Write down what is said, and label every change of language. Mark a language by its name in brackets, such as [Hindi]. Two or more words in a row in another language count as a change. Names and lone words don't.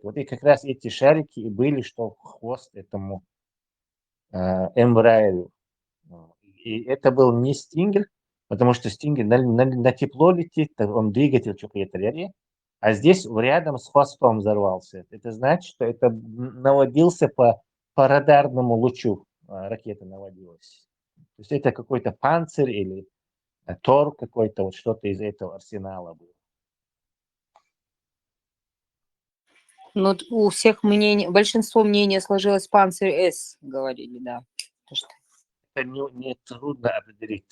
[Russian] Вот и как раз эти шарики и были, что в хвост этому Эмбраеру. И это был не Стингер, потому что Стингер на тепло летит, он двигатель какой-то, а здесь рядом с хвостом взорвался. Это значит, что это наводился по радарному лучу, ракета наводилась. То есть это какой-то панцирь или Тор какой-то, вот что-то из этого арсенала было. Ну, у всех мнений, большинство мнения сложилось Панцирь-С, говорили, да. Это не трудно определить.